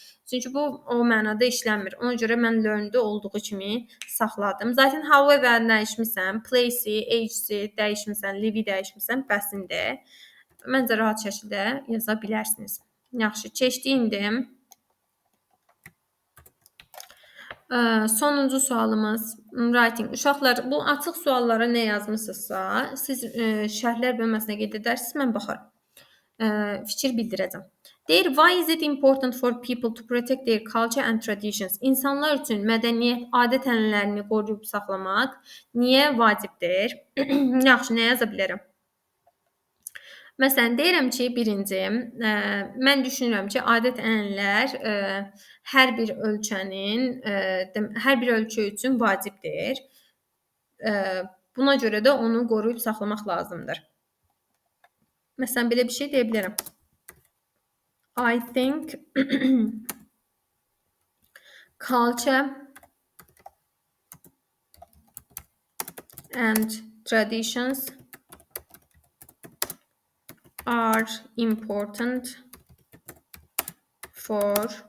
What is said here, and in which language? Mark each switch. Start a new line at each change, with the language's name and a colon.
Azerbaijani: Çünki bu o mənada işlənmir. Ona görə mən learned olduğu kimi saxladım. Zaten however dəyişmirsən, place-i, age-i dəyişmirsən, live-i dəyişmirsən, bəsindir. Məncə rahat şəkildə yaza bilərsiniz. Yaxşı, keçdiyindim. Sonuncu sualımız writing. Uşaqlar, bu açıq suallara nə yazmısınızsa, siz şərhlər bölməsinə qeyd edərsiniz, mən baxaram. Fikir bildirəcəm. Deyir,
English: why is it important for people to protect their culture and traditions?
Azerbaijani: İnsanlar üçün mədəniyyət, adət-ənənələrini qoruyub saxlamaq niyə vacibdir? Yaxşı, nə yaza bilərəm? Məsələn, deyirəm ki, birinci, mən düşünürəm ki, adət-ənənələr hər bir ölkə üçün vacibdir. Buna görə də onu qoruyub saxlamaq lazımdır. Məsələn, belə bir şey deyə bilərəm.
English: I think culture and traditions are important for